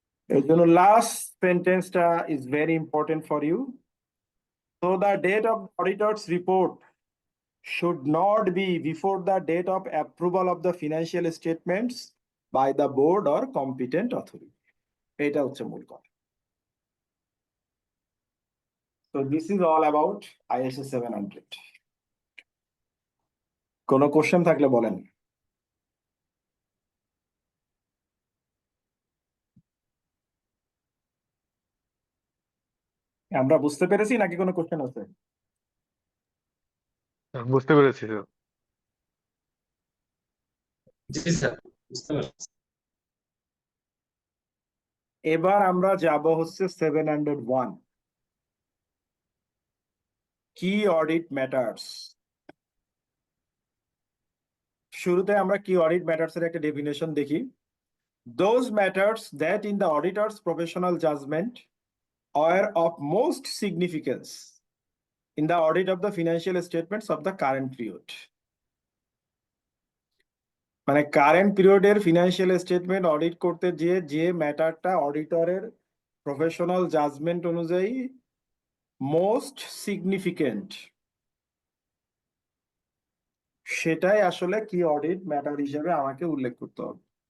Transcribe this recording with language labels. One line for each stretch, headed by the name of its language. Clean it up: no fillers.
Bangla: এর জন্য
English: Last সেন্টেন্সটা is very important for you. So the date of auditor's report should not be before the date of approval of the financial statements by the board or competent authority.
Bangla: এটা হচ্ছে মূল কথা।
English: So this is all about ISA 700.
Bangla: কোনো question থাকলে বলেন। আমরা বুঝতে পেরেছি নাকি কোনো কোশ্চেন আছে? বুঝতে পেরেছি স্যার। জি স্যার, বুঝতে পারছি। এবার আমরা যাব হচ্ছে 701, কি অডিট ম্যাটার্স। শুরুতে আমরা কি অডিট ম্যাটার্স এর একটা ডেফিনেশন দেখি।
English: Those matters that in the auditor's professional judgment are of most significance in the audit of the financial statements of the current period.
Bangla: মানে কারেন্ট পিরিয়ডের ফিনান্সিয়াল স্টেটমেন্ট অডিট করতে যে ম্যাটারটা অডিটরের প্রফেশনাল জাজমেন্ট অনুযায়ী most significant, সেটাই আসলে কি audit matter হিসেবে আমাকে উল্লেখ করতে হবে।